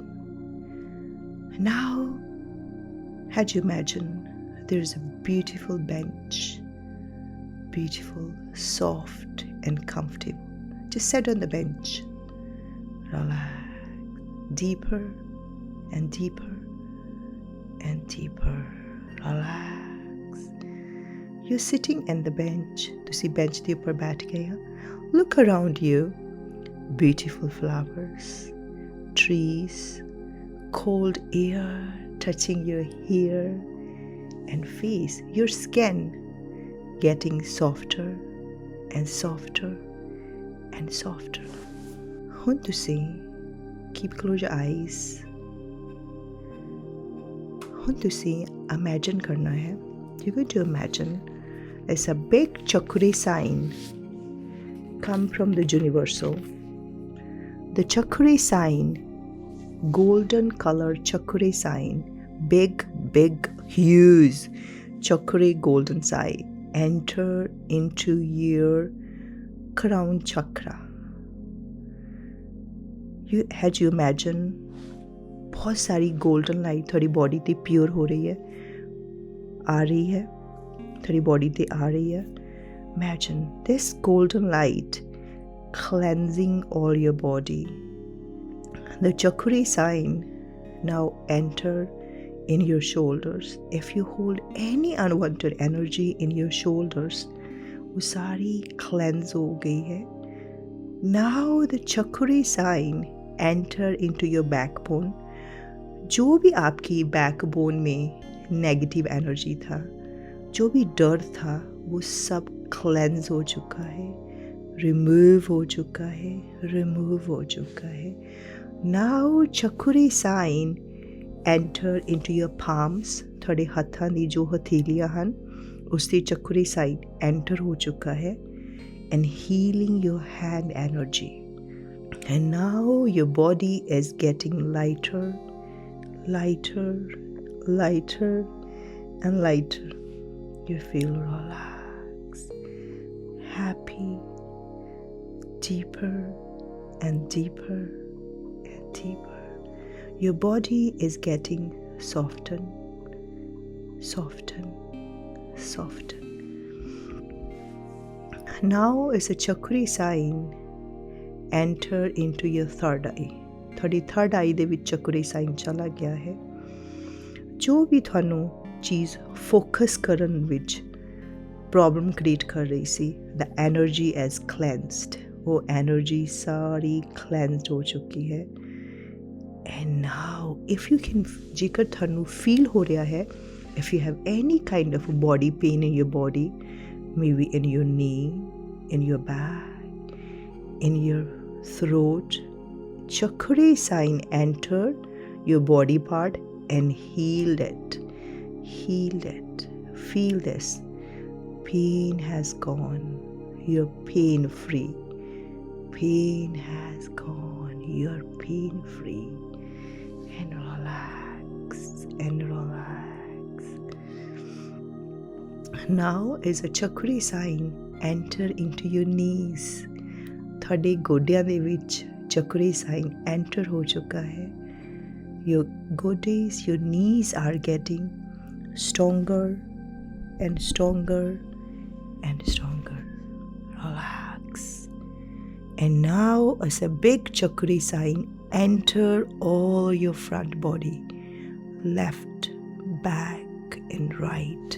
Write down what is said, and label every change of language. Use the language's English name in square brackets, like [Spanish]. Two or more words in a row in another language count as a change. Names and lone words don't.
[English] Now, had you imagine there's a beautiful bench, beautiful, soft and comfortable. Just sit on the bench. Relax. Deeper and deeper and deeper. Relax. You're sitting in the bench. [Punjabi] ਤੁਸੀਂ bench ਦੇ ਉੱਪਰ ਬੈਠ ਗਏ ਹੋ. [English] Look around you. Beautiful flowers, trees, cold air touching your hair and face, your skin getting softer and softer and softer. [Punjabi] ਹੁਣ ਤੁਸੀਂ [English] keep close your eyes want to see, imagine [Hindi] करना है. [English] You're going to imagine as a big Cho Ku Rei sign come from the universal. The Cho Ku Rei sign, golden color Cho Ku Rei sign, big, huge Cho Ku Rei golden sign, enter into your crown chakra. Had you imagine [Hindi] बहुत सारी [English] golden light [Hindi] थोड़ी बॉडी ते प्योर हो रही है, आ रही है, थोड़ी बॉडी ते आ रही है. [English] Imagine this golden light cleansing all your body. The Cho Ku Rei sign now enter in your shoulders. If you hold any unwanted energy in your shoulders, [Hindi] वो सारी cleanse हो गई है. [English] Now the Cho Ku Rei sign enter into your backbone. [Hindi] जो भी आपकी बैकबोन में [English] negative energy [Hindi] था, जो भी डर था, वो सब क्लेंस हो चुका है, रिमूव हो चुका है, रिमूव हो चुका है. [English] नाउ Cho Ku Rei sign enter into your palms. [Punjabi] ਥੋੜੇ ਹਥਾਂ ਦੀ ਜੋ ਹਥੇਲੀਆਂ ਹਨ ਉਸ ਦੀ Cho Ku Rei [English] sign enter [Punjabi] ਹੋ ਚੁੱਕਾ ਹੈ [English] and healing your hand energy. And now your body is getting lighter, lighter, lighter and lighter. You feel relaxed, happy, deeper and deeper and deeper. Your body is getting soften, soften, soften. Now is a Cho Ku Rei sign enter into your third eye. [Punjabi] ਤੁਹਾਡੀ [English] third eye [Punjabi] ਦੇ ਵਿੱਚ Cho Ku Rei sign ਚਲਾ ਗਿਆ ਹੈ. ਜੋ ਵੀ ਤੁਹਾਨੂੰ ਚੀਜ਼ ਫੋਕਸ ਕਰਨ ਵਿੱਚ [English] problem create [Punjabi] ਕਰ ਰਹੀ ਸੀ, [English] the energy is cleansed. [Punjabi] ਉਹ ਐਨਰਜੀ ਸਾਰੀ ਕਲੈਂਸਡ ਹੋ ਚੁੱਕੀ ਹੈ. [English] And now if you can, [Punjabi] ਜੇਕਰ ਤੁਹਾਨੂੰ ਫੀਲ ਹੋ ਰਿਹਾ ਹੈ, [English] if you have any kind of body pain in your body, maybe in your knee, in your back, in your throat, Cho Ku Rei sign entered your body part and healed it. Healed it. Feel this. Pain has gone. You're pain free. Pain has gone. You're pain free. And relax. And relax. Now is a Cho Ku Rei sign enter into your knees. [Punjabi] ਤੁਹਾਡੇ ਗੋਡਿਆਂ ਦੇ ਵਿੱਚ Cho Ku Rei [English] sign enter [Punjabi] ਹੋ ਚੁੱਕਾ ਹੈ. [English] Your goodies, your knees are getting stronger and stronger and stronger. Relax. And now as a big Cho Ku Rei sign enter all your front body, left, back and right.